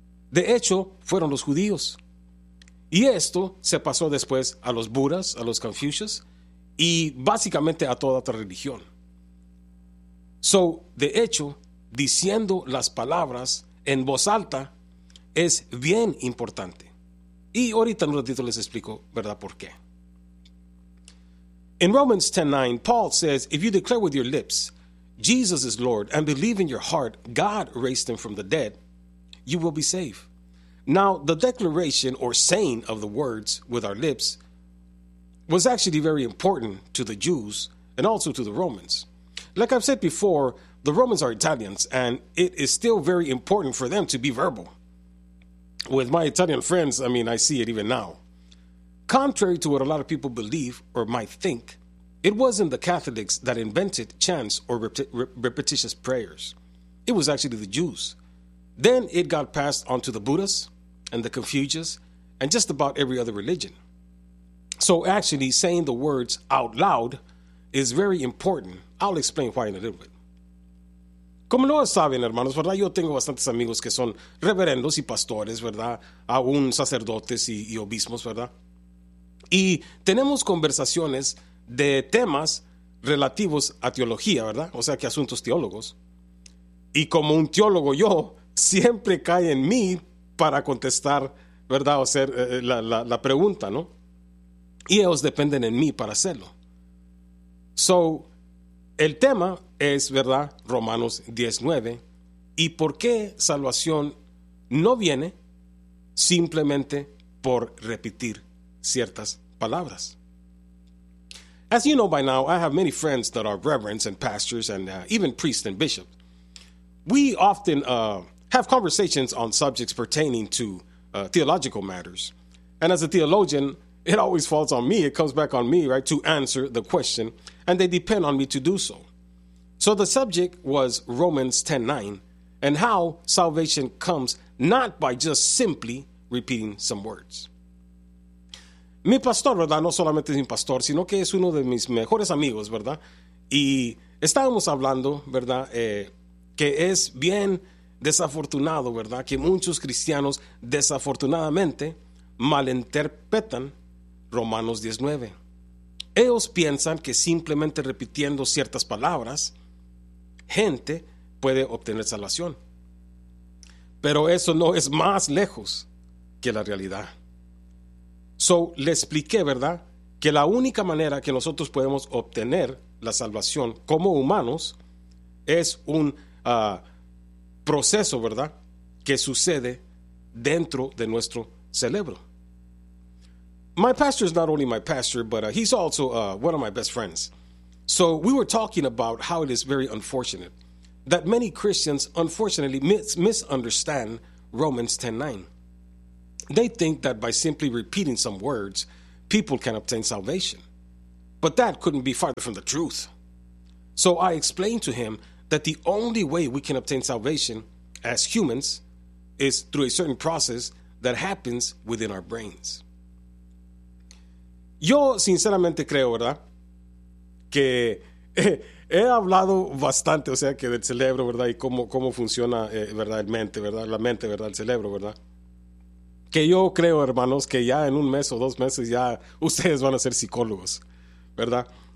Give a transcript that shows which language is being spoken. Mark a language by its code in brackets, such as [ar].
[es] De hecho, fueron los judíos. Y esto se pasó después a los budas, a los confucios y básicamente a toda otra religión. So, de hecho, diciendo las palabras en voz alta es bien importante. Y ahorita en un ratito les explico, ¿verdad?, por qué. [en] In Romans 10:9, Paul says, "If you declare with your lips, 'Jesus is Lord,' and believe in your heart, 'God raised him from the dead,' you will be saved." Now, the declaration or saying of the words with our lips was actually very important to the Jews and also to the Romans. Like I've said before, the Romans are Italians, and it is still very important for them to be verbal. With my Italian friends, I mean, I see it even now. Contrary to what a lot of people believe or might think, it wasn't the Catholics that invented chants or repetitious prayers. It was actually the Jews. Then it got passed on to the Buddhists and the Confucius and just about every other religion. So actually saying the words out loud is very important. I'll explain why in a little bit. [es] Como lo saben, hermanos, ¿verdad?, yo tengo bastantes amigos que son reverendos y pastores, ¿verdad?, aún sacerdotes y obispos, ¿verdad? Y tenemos conversaciones de temas relativos a teología, ¿verdad?, o sea, que asuntos teólogos. Y como un teólogo, yo siempre cae en mí para contestar, ¿verdad?, o hacer la pregunta, ¿no? Y ellos dependen en mí para hacerlo. So, el tema es, ¿verdad?, Romanos 10:9, y por qué salvación no viene simplemente por repetir ciertas palabras. [en] As you know by now, I have many friends that are reverends and pastors and even priests and bishops. We often have conversations on subjects pertaining to theological matters. And as a theologian, it always falls on me, it comes back on me, right, to answer the question, and they depend on me to do so. So the subject was Romans 10:9 and how salvation comes not by just simply repeating some words. [es] Mi pastor, ¿verdad?, no solamente es mi pastor, sino que es uno de mis mejores amigos, ¿verdad? Y estábamos hablando, ¿verdad?, que es bien desafortunado, ¿verdad?, que muchos cristianos desafortunadamente malinterpretan Romanos 10:9. Ellos piensan que simplemente repitiendo ciertas palabras, gente puede obtener salvación. Pero eso no es más lejos que la realidad. So, le expliqué, ¿verdad?, que la única manera que nosotros podemos obtener la salvación como humanos es un proceso, ¿verdad?, que sucede dentro de nuestro cerebro. [en] My pastor is not only my pastor, but he's also one of my best friends. So we were talking about how it is very unfortunate that many Christians unfortunately misunderstand Romans 10:9. They think that by simply repeating some words, people can obtain salvation. But that couldn't be farther from the truth. So I explained to him that the only way we can obtain salvation as humans is through a certain process that happens within our brains. [es] Yo sinceramente creo, ¿verdad?, que he hablado bastante, o sea, que del cerebro, ¿verdad?, y cómo funciona, ¿verdad?, el mente, ¿verdad?, la mente, ¿verdad?, el cerebro, ¿verdad? Que yo creo, hermanos, que ya en un mes o dos meses ya ustedes van a ser psicólogos, ¿verdad?